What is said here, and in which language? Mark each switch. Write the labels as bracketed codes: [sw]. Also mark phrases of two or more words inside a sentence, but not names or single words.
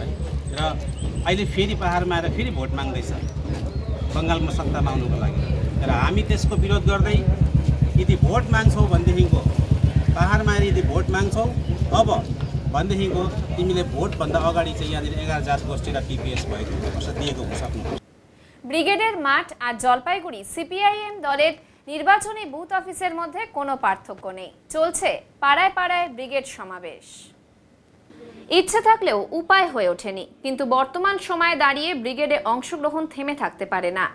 [ne] र अहिले फेरि पाहाडमा आएर फेरि भोट माग्दैछ बङ्गालमा सत्तामा आउनुको लागि। र हामी त्यसको विरोध गर्दै यदि भोट माग्छौ भनेदेखिको, पाहाडमा आएर यदि भोट माग्छौ अब भनेदेखिको तिमीले भोटभन्दा अगाडि चाहिँ यहाँनिर 11 जात गोष्ठी र पिपिएस भएको दिएको सक्नु। [bn] ব্রিগেডের মাঠ আর জলপাইগুড়ি সিপিআইএম দলের নির্বাচনী [en] booth office-er [bn] মধ্যে কোনো পার্থক্য নেই। চলছে পাড়ায় পাড়ায় ব্রিগেড সমাবেশ। ইচ্ছে থাকলেও উপায় হয়ে ওঠেনি, কিন্তু বর্তমান সময়ে দাঁড়িয়ে ব্রিগেডে অংশগ্রহণ থেমে থাকতে পারে না।